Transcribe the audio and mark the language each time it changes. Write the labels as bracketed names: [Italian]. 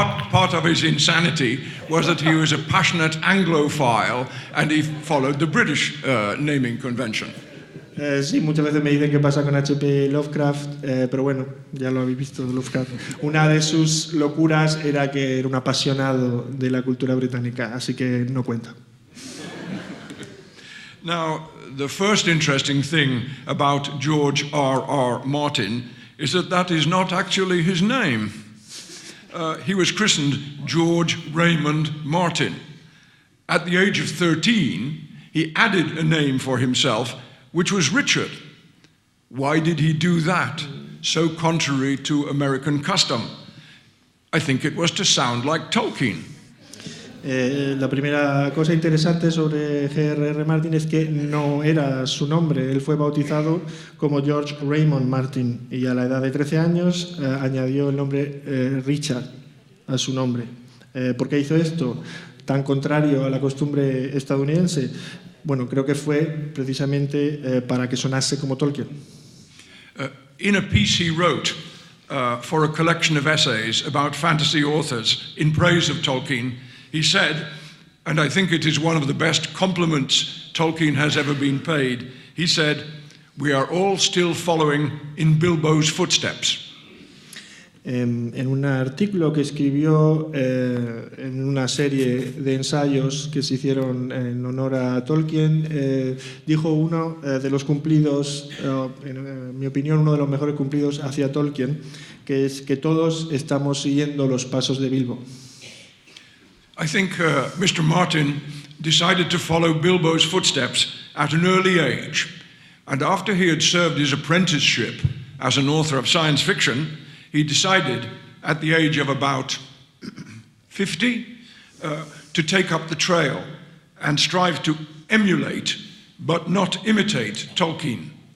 [English] Part of his insanity was that he was a passionate Anglophile and he followed the British naming convention. [Spanish] Sí, muchas veces me dicen qué pasa con H.P. Lovecraft, pero bueno, ya lo habéis visto, Lovecraft. Una de sus locuras era que era un apasionado de la cultura británica, así que no cuenta. [English] Now, the first interesting thing about George R.R. Martin is that is not actually his name. He was christened George Raymond Martin. At the age of 13, he added a name for himself, which was Richard. Why did he do that, so contrary to American custom? I think it was to sound like Tolkien. [Spanish] La primera cosa interesante sobre G.R.R. Martin es que no era su nombre. Él fue bautizado como George Raymond Martin y a la edad de 13 años añadió el nombre Richard a su nombre. ¿Por qué hizo esto? Tan contrario a la costumbre estadounidense. Bueno, creo que fue precisamente para que sonase como Tolkien. [English] In a piece he wrote for a collection of essays about fantasy authors in praise of Tolkien, he said, and I think it is one of the best compliments Tolkien has ever been paid, he said, "We are all still following in Bilbo's footsteps." [Spanish] En un artículo que escribió en una serie de ensayos que se hicieron en honor a Tolkien, dijo uno de los cumplidos, en mi opinión, uno de los mejores cumplidos hacia Tolkien, que es que todos estamos siguiendo los pasos de Bilbo. [English] I think Mr. Martin decided to follow Bilbo's footsteps at an early age, and after he had served his apprenticeship as an author of science fiction, he decided at the age of about 50 to take up the trail and strive to emulate but not imitate Tolkien.